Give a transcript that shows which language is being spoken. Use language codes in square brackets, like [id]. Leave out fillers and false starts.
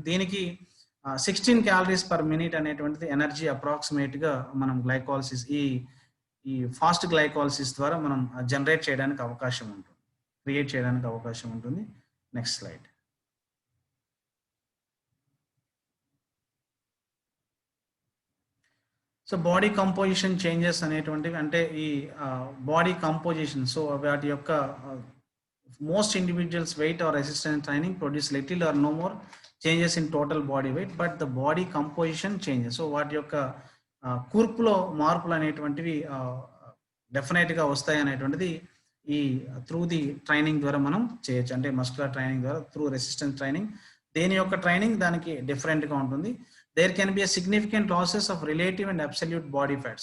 [te] దీనికి 16 calories per minute అనేటువంటిది energy approximate గా మనం గ్లైకాలసిస్ ఈ ఫాస్ట్ గ్లైకాలసిస్ ద్వారా మనం జనరేట్ చేయడానికి అవకాశం ఉంటుంది, క్రియేట్ చేయడానికి అవకాశం ఉంటుంది. [en] Next slide. [te] So body composition changes అనేటువంటివి అంటే ఈ బాడీ కంపోజిషన్. సో వాటి యొక్క [en] most individuals weight or resistance training produce little or no more changes in total body weight, but the body composition changes. [te] So వాటి యొక్క కూర్పులో మార్పులు అనేటువంటివి డెఫినెట్ గా వస్తాయి అనేటువంటిది ఈ త్రూ ది ట్రైనింగ్ ద్వారా మనం చేయొచ్చు. అంటే మస్కులర్ ట్రైనింగ్ ద్వారా, త్రూ రెసిస్టెన్స్ ట్రైనింగ్, దేని యొక్క ట్రైనింగ్ దానికి డిఫరెంట్ గా ఉంటుంది. [en] There can be significant losses of relative and absolute body fat.